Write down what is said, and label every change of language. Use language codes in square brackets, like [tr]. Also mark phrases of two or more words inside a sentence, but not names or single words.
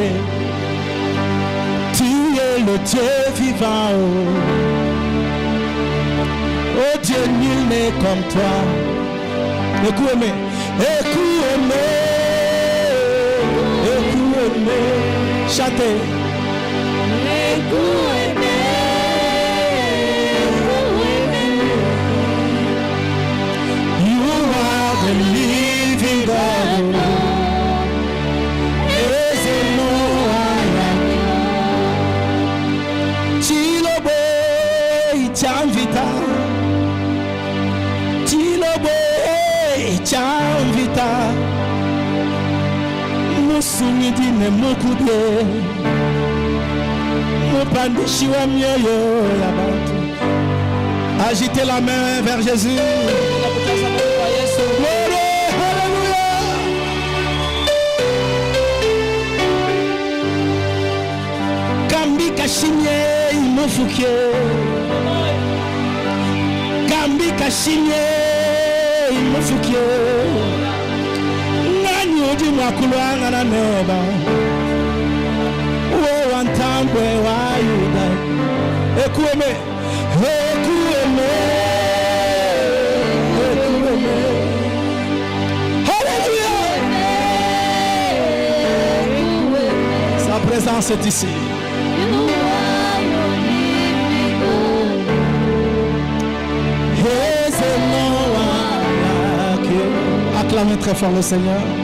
[fr] Tu es le Dieu vivant. Oh Dieu, nul n'est comme toi. Écoute-moi, écoute-moi, écoute-moi, chantez. Écoute-moi, [en] you are the living God. There's no one like you. [lua] Chilobo, Chamvita. Chamvita Musunidi ne mukude Mupandishi wa mioyo ya batu. [fr] Agitez la main vers Jésus. Alléluia. [lua] Kambi kashinye imufukie. Kambi kashinye imufukie. Nani odi mwakuluanga na neba. Wo wantambwe wa yuda. Ekueme. Ekueme. Ekueme. [fr] Alléluia. Sa présence est ici. Acclamez très fort le Seigneur.